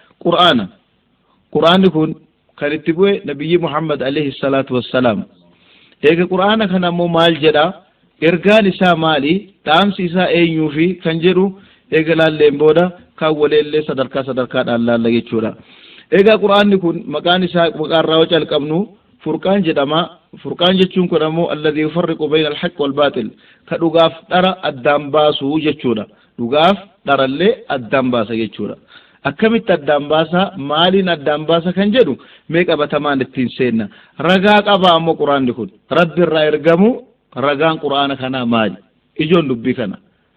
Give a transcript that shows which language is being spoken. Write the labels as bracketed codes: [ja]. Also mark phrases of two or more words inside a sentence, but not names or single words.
[om] quraanni kun kan itti bu'e nabiyyi Muhammad [ar] عليه الصلاة والسلام [om] eega quraana kana ammoo maal jedha ergaan isaa maali dhaamsi isaa eenyuufi kan jedhu eega laalleen booda kan waleellee sadarkaadhaan laalla jechuudha eega quraanni kun maqaan isaa maqaarraa yoo calqabnu furqaan jedhama furqaan jechuun kun ammoo [ar] الذي يفرق بين الحق والباطل [om] ka dhugaaf dhara addaan baasu jechuudha dhugaaf dharallee addaan baasa jechuudha akkamitti addaan baasa maaliin addaan baasa kan jedhu mee qabatamaan ittiin seenna ragaa qaba ammoo quraanni kun rabbi irraa ergamu ragaan quraana kana maali ijoon dubbii kana